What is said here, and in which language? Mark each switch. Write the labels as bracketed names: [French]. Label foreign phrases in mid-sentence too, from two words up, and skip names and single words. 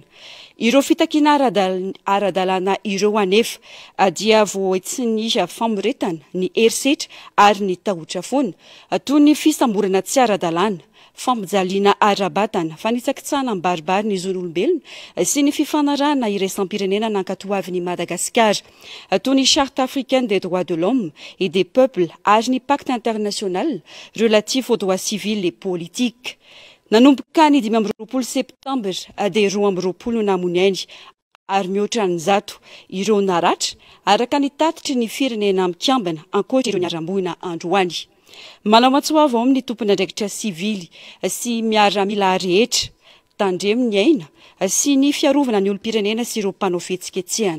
[Malagasy] Ireo fitakina ara-dalàna ireo anefa dia voaitsiny famoretana ny herisetra ary ny tahotra foana toy ny fisamborana tsy ara-dalàna, fampijaliana ara-batana, fanitsakitsahana amin'ny baribary ny zon'olombelona sy ny fifanarahana iraisam-pirenena nankatoavin'i Madagasikara toy ny [French] charte africaine des droits de l'homme et des peuples [Malagasy] ary ny [French] pacte international relatif aux droits civils et politiques. [Malagasy] Nanomboka ny 5 septembre dia 12 namonainy ary mihoatra ny zato ireo naratra araka ny tatitry ny firenena mikambana ankoatra ireo niarambohina androany. Manao matsoavo ao amin'ny tompon'andraikitra sivily sy miaramila rehetra tandremo ny aina sy ny fiarovana ny olom-pirenena sy ireo mpanao fihetsiketsehana.